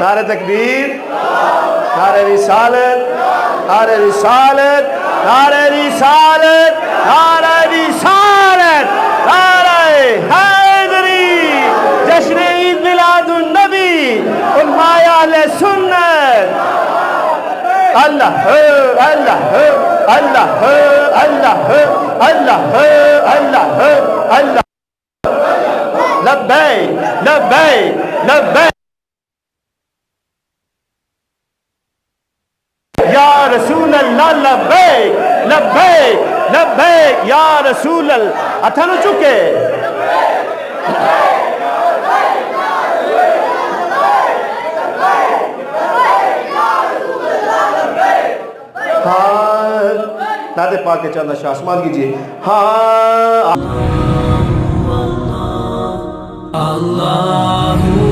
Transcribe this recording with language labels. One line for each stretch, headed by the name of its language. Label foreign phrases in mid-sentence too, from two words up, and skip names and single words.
Urdu: تکبیر، نعرۂ رسالت، نعرۂ رسالت، نعرۂ رسالت، نعرۂ رسالت، نعرۂ حیدری، جشن عید میلاد النبی، علمائے اہل سنت.
Arabic: الله الله الله الله الله الله الله. لبيك لبيك لبيك يا رسول الله، لبيك لبيك لبيك يا رسول الله.
Punjabi: ਹੱਥਾਂ ਚੁੱਕੇ ਹਾਂ,
Urdu: نعت پاک کے چند اشعار آسمان کیجیے. ہاں، اللہ